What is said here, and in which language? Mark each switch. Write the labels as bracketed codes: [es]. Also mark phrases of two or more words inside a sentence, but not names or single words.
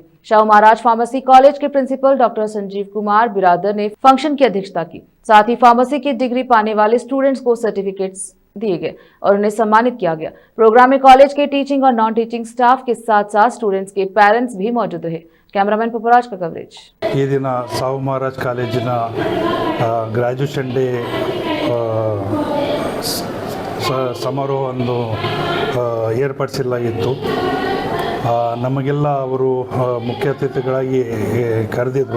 [hi] शाहू महाराज फार्मेसी कॉलेज के प्रिंसिपल डॉक्टर संजीव कुमार बिरादर ने फंक्शन की अध्यक्षता की। साथ ही फार्मेसी की डिग्री पाने वाले स्टूडेंट्स को सर्टिफिकेट्स दिए गए और उन्हें सम्मानित किया गया। प्रोग्राम में कॉलेज के टीचिंग और [en] non teaching staff [hi] के साथ साथ स्टूडेंट्स के पेरेंट्स भी मौजूद रहे। कैमरामैन पपुराज का कवरेज। [kn] ಈ ದಿನ ಶಾಹೂ ಮಹಾರಾಜ್ ಕಾಲೇಜಿನ [en] graduation day [kn] ಸಮಾರೋಹವನ್ನು ಏರ್ಪಡಿಸಲಾಗಿತ್ತು. ನಮಗೆಲ್ಲ ಅವರು ಮುಖ್ಯ ಅತಿಥಿಗಳಾಗಿ ಕರೆದಿದ್ದರು.